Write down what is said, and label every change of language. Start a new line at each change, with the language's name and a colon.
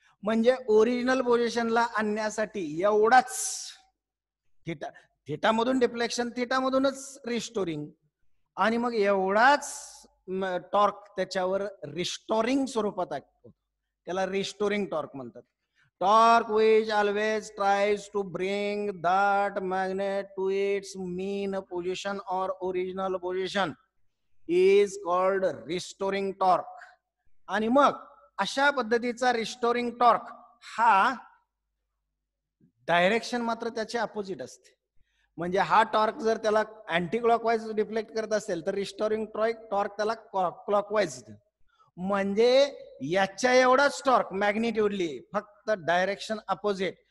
Marathi: म्हणजे ओरिजिनल पोझिशनला आणण्यासाठी एवढाच थीटा मधून डिफ्लेक्शन, थीटा मधूनच रिस्टोरिंग, आणि मग एवढाच टॉर्क त्याच्यावर रिस्टोरिंग स्वरूपात होतो. त्याला रिस्टोरिंग टॉर्क म्हणतात.
English: Torque which always tries to bring that magnet to its mean position or original position. Is called restoring torque.
Marathi: आणि मग अशा पद्धतीचा रिस्टोरिंग टॉर्क हा डायरेक्शन मात्र त्याचे अपोजिट असते. म्हणजे हा टॉर्क जर त्याला अँटी क्लॉकवाईज डिफ्लेक्ट करत असेल तर रिस्टोरिंग टॉर्क त्याला क्लॉकवाईज. म्हणजे याच्या एवढाच टॉर्क मॅग्निट्यूडली, फक्त डायरेक्शन अपोजिट.